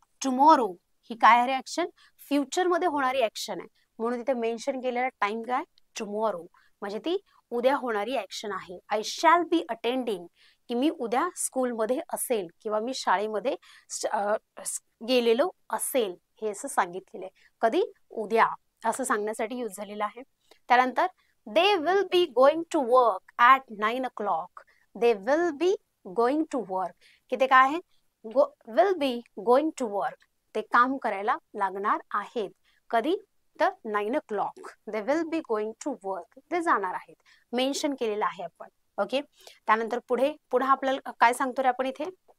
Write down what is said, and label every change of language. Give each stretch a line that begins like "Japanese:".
Marathi: Tomorrow, ही काय आहे action? Future मध्ये होणारी ऍक्शन आहे, म्हणून तिथे मेन्शन केलेला टाइम काय? टुमॉरो, म्हणजे ती उद्या होणारी ऍक्शन आहे.
English: I shall be attending,
Marathi: की मी उद्या स्कूलमध्ये असेल किंवा मी शाळेमध्ये गेलेलो असेल, हे असं सांगितलेलं आहे. कधी? उद्या, असं सांगण्यासाठी यूज झालेलं आहे. त्यानंतर
English: they will be going to work at 9 o'clock. they will be going to work,
Marathi: की ते काय आहे?
English: will be going to work,
Marathi: ते काम करायला लागणार आहेत. कधी? तर
English: 9 o'clock they will be going to work,
Marathi: ते जाणार आहेत, मेन्शन केलेलं आहे आपण. ओके, त्यानंतर पुढे आपल्याला काय सांगतो रे आपण इथे?